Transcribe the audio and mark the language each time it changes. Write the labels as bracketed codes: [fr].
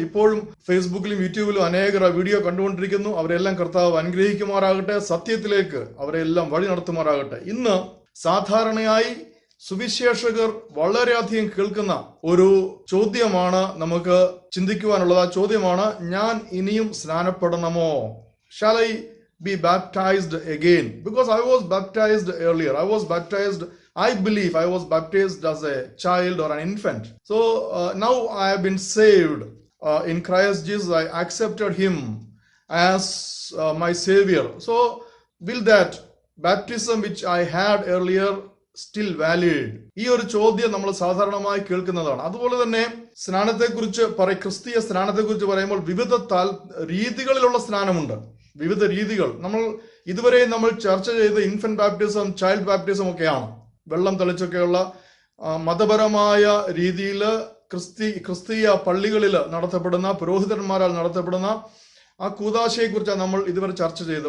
[ml] ഇപ്പോഴും ഫേസ്ബുക്കിലും യൂട്യൂബിലും അനേകർ വീഡിയോ കണ്ടുകൊണ്ടിരിക്കുന്നു. അവരെല്ലാം കർത്താവ് അനുഗ്രഹിക്കുമാറാകട്ടെ. സത്യത്തിലേക്ക് അവരെല്ലാം വഴി നടത്തുമാറാകട്ടെ. ഇന്ന് സാധാരണയായി സുവിശേഷകർ വളരെയധികം കേൾക്കുന്ന ഒരു ചോദ്യമാണ് നമുക്ക് ചിന്തിക്കുവാനുള്ളത്. ആ ചോദ്യമാണ്, ഞാൻ ഇനിയും സ്നാനപ്പെടണമോ? [en] Shall I be baptized again? Because I was baptized earlier. I believe I was baptized as a child or an infant. So now I have been saved in Christ Jesus. I accepted him as my savior. So will that baptism which I had earlier still valid? [ml] ഈ ഒരു ചോദ്യം നമ്മൾ സാധാരണമായി കേൾക്കുന്നതാണ്. അതുപോലെ തന്നെ സ്നാനത്തെക്കുറിച്ച് ക്രിസ്തീയ സ്നാനത്തെക്കുറിച്ച് പറയുമ്പോൾ വിവിധ രീതികളിലുള്ള സ്നാനമുണ്ട്. വിവിധ രീതികൾ ഇതുവരെ നമ്മൾ ചർച്ച ചെയ്ത ഇൻഫന്റ് ബാപ്റ്റിസം, ചൈൽഡ് ബാപ്റ്റിസം ഒക്കെയാണ്. വെള്ളം തെളിച്ചൊക്കെയുള്ള മതപരമായ രീതിയിൽ ക്രിസ്തീയ പള്ളികളിൽ നടത്തപ്പെടുന്ന, പുരോഹിതന്മാരാൽ നടത്തപ്പെടുന്ന ആ കൂദാശയെ കുറിച്ചാണ് നമ്മൾ ഇതുവരെ ചർച്ച ചെയ്തത്.